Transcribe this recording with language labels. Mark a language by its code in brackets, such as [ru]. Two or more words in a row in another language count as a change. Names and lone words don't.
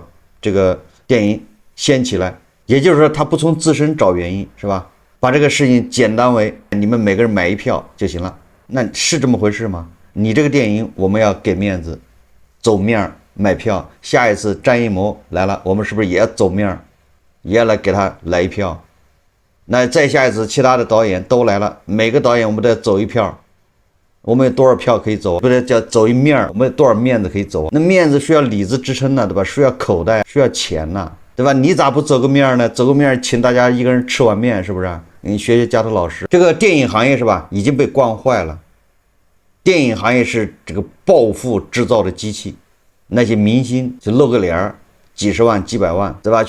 [zh] 這個電影先起來，也就是說他不從自身找原因，是吧？把這個事情簡單為你們每個人買一票就行了，那是這麼回事嗎？你這個電影我們要給面子，走面買票，下一次張藝謀來了，我們是不是也要走面？也要來給他來一票，那再下一次其他的導演都來了，每個導演我们都要走一票，我們有多少票可以走？不是叫走一面，我們有多少面子可以走？那面子需要里子支撐呢，對吧？需要口袋，需要錢呢，對吧？你咋不走個面呢？走個面請大家一個人吃碗面，是不是？你學加藤老師，這個電影行業是吧，已經被慣壞了。電影行業是這個暴富制造的機器，那些明星就露個臉幾十萬幾百萬，對吧？